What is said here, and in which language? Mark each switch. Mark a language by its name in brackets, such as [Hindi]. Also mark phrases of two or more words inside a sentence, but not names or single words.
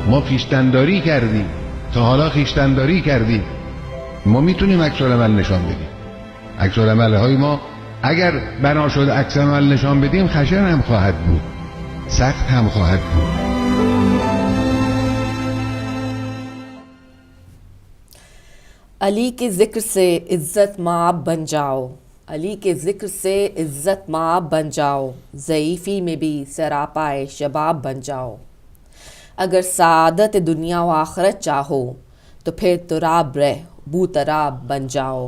[Persian] خیشتنداری کردیم، تا حالا خیشتنداری کردیم، ما میتونیم عکس‌العمل نشان بدیم. عکس‌العمل‌های ما اگر بنا شد عکس‌العمل نشان بدیم، خشن هم خواهد بود، سخت هم خواهد بود. [Urdu] علی کے ذکر سے عزت مآب بن جاؤ، علی کے ذکر سے عزت مآب بن جاؤ، ضعیفی میں بھی سراپائے شباب بن جاؤ۔ اگر سعادت دنیا و آخرت چاہو تو پھر تراب رہ بو تراب بن جاؤ۔